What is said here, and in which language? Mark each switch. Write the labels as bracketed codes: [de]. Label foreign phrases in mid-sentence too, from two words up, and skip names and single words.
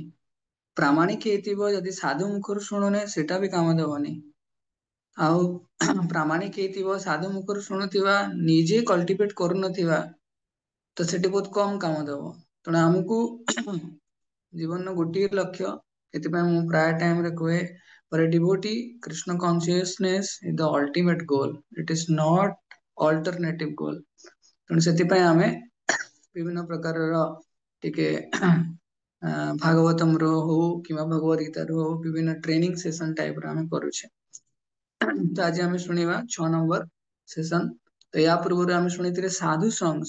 [or] ପ୍ରାମାଣିକ ହେଇଥିବ ଯଦି ସାଧୁ ମୁଖରୁ ଶୁଣୁନେ ସେଟା ବି କାମ ଦବନି। ଆଉ ପ୍ରାମାଣିକ ହେଇଥିବ ସାଧୁ ମୁଖରୁ ଶୁଣୁଥିବା ନିଜେ କଲ୍ଟିଭେଟ କରୁନଥିବା, ତ ସେଠି ବହୁତ କମ କାମ ଦବ। ତେଣୁ ଆମକୁ ଜୀବନର ଗୋଟିଏ ଲକ୍ଷ୍ୟ, ସେଥିପାଇଁ ମୁଁ ପ୍ରାୟ ଟାଇମରେ କୁହେ [en] for a devotee krishna consciousness is the ultimate goal, it is not alternative goal। [or] ତେଣୁ ସେଥିପାଇଁ ଆମେ ବିଭିନ୍ନ ପ୍ରକାରର ଟିକେ ଭାଗବତମ ରୁ ହଉ କିମ୍ବା ଭଗବତ ଗୀତା ରୁ ହଉ ବିଭିନ୍ନ [en] training session [or] ଟାଇପ ର ଆମେ କରୁଛେ। ତ ଆଜି ଆମେ ଶୁଣିବା 6 ନମ୍ବର ସେସନ। ତ ୟା ପୂର୍ବରୁ ଆମେ ଶୁଣିଥିଲେ ସାଧୁ ସଙ୍ଗ।